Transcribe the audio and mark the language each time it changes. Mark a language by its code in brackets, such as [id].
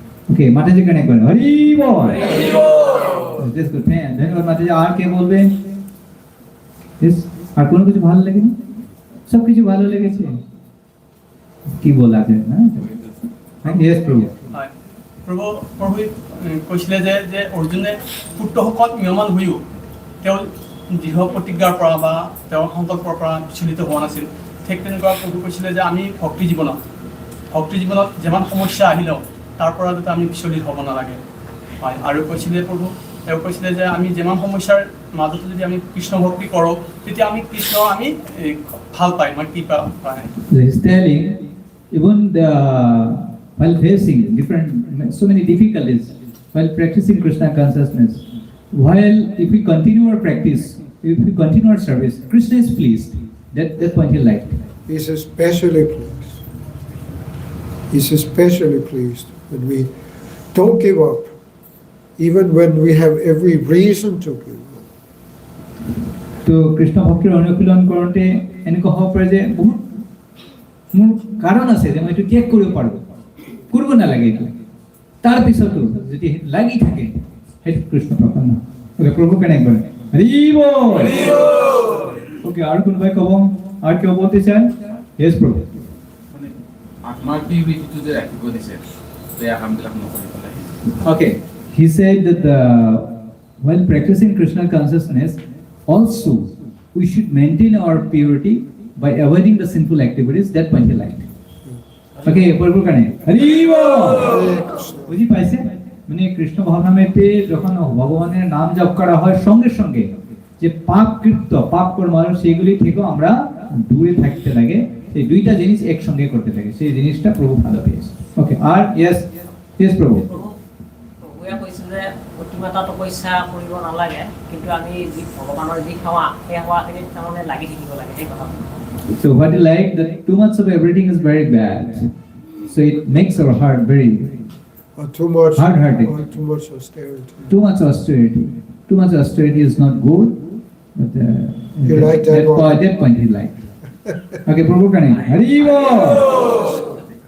[bn] ওকে মাতাজি কানে করেন হরি বল [en] this good man [bn] ধন্যবাদ মাতাজি আর কে বলবেন দিস আর কোনো কিছু ভালো লাগেনি সব কিছু ভালো লেগেছে কি বলা যায় না হ্যাঁ ইয়েস প্রভু [as] প্ৰভু কৈছিলে যে অৰ্জুনে পুত্ৰসকল মিয়মান হৈও তেওঁ দৃঢ় প্ৰতিজ্ঞাৰ পৰা বা তেওঁৰ সংকল্পৰ পৰা বিচলিত হোৱা নাছিল ঠিক তেনেকুৱা প্ৰভু কৈছিলে যে আমি ভক্তি জীৱনত যিমান সমস্যা আহিলেও তাৰ পৰা যাতে আমি বিচলিত হ'ব নালাগে হয় আৰু কৈছিলে প্ৰভু তেওঁ কৈছিলে যে আমি যিমান সমস্যাৰ মাজতো যদি আমি কৃষ্ণ ভক্তি কৰোঁ তেতিয়া আমি কৃষ্ণ আমি ভাল পাই মানে কৃপা পাই [en] He's telling even while facing so many difficulties while practicing Krishna consciousness, while if we continue our practice, if we continue our service, Krishna is pleased. That point he liked. He's especially pleased. He's especially pleased when we don't give up, even when we have every reason to give up. [as] তো কৃষ্ণ ভক্তিৰ অনুশীলন কৰোঁতে এনেকুৱা হ'ব পাৰে যে বহুত মোৰ কাৰণ আছে যে মই এইটো ত্যাগ কৰিব পাৰোঁ কৰিব নালাগে এইটো তাৰপিছতো যদি লাগি থাকে সেইটো কৃষ্ণ প্ৰসন্ন ওকে প্ৰভু কেনে কৰে হৰি বল ওকে আৰু কোনোবাই ক'ব [bn] আৰু কিয় বলতে চান [as] ইয়েস প্ৰভু মানে আত্মাৰ পিউৰিটিটো যে ৰাখিব দিছে বেয়া কামবিলাক নকৰি পেলাই [en] okay he said that while practicing Krishna consciousness also we should maintain our purity by avoiding the sinful activities. That point he liked. [bn] Okay, প্রভু কানে হরি বল বুঝি পাইছে মানে কৃষ্ণ ভাবনামেতে যখন ভগবানের নাম জপ করা হয় সঙ্গে সঙ্গে যে পাপ কর্ম সেগুলি থেকে আমরা দূরে থাকতে লাগে এই দুইটা জিনিস একসঙ্গে করতে লাগে সেই জিনিসটা প্রভু ভালো পেয়েছে ওকে আর ইয়েস প্রভু [as] প্ৰভুৱে কৈছে যে অতিমাত্ৰা তপস্যা কৰিব নালাগে কিন্তু আমি যি ভগৱানৰ যি সেৱা সেই সেৱাখিনিত তাৰমানে লাগি থাকিব লাগে সেই কথা [en] So what you like that too much of everything is very bad. So it makes our heart very Or too much hard-hearted. or too much austerity. Too much austerity. Too much austerity is not good. But You like that one? That point he liked. Okay, Prabhu Kane. Hari Bol.